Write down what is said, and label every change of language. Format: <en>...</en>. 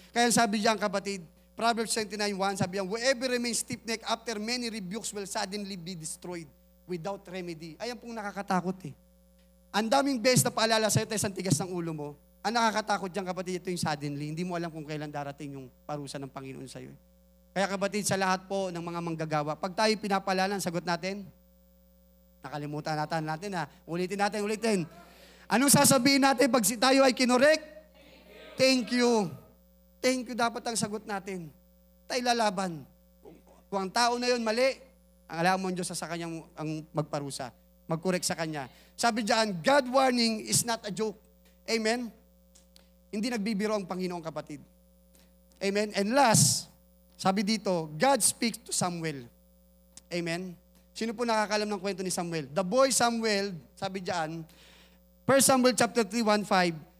<tl>Kaya sabi diyan, kapatid,</tl> <en>Proverbs 29:1, sabi diyan, whoever remains stiff-necked after many rebukes will suddenly be destroyed without remedy.</en> <tl>Ayan pong nakakatakot Ang daming beses na paalala sa'yo, tayo sa tigas ng ulo mo. Ang nakakatakot diyan, kapatid, ito yung suddenly. Hindi mo alam kung kailan darating yung parusa ng Panginoon sa'yo. Kaya kapatid, sa lahat po ng mga manggagawa, pag tayo pinapaalala, sagot natin, nakalimutan natin ulitin. Anong sasabihin natin pag tayo ay kinorek?</tl> <en>Thank you.</en> <tl>Thank you dapat ang sagot natin. Tayo lalaban. Kung ang tao na yun mali, ang alam mo ang Diyos sa kanyang ang magparusa, magkorek sa kanya. Sabi diyan,</tl> <en>God warning is not a joke.</en> <tl>Amen? Hindi nagbibiro ang Panginoon, kapatid. Amen?</tl> <en>And last,</en> <tl>sabi dito,</tl> <en>God speaks to Samuel. Amen?</en> <tl>Sino po nakakalam ng kwento ni Samuel? The boy Samuel, sabi diyan, 1 Samuel chapter 3, 1-5,</tl>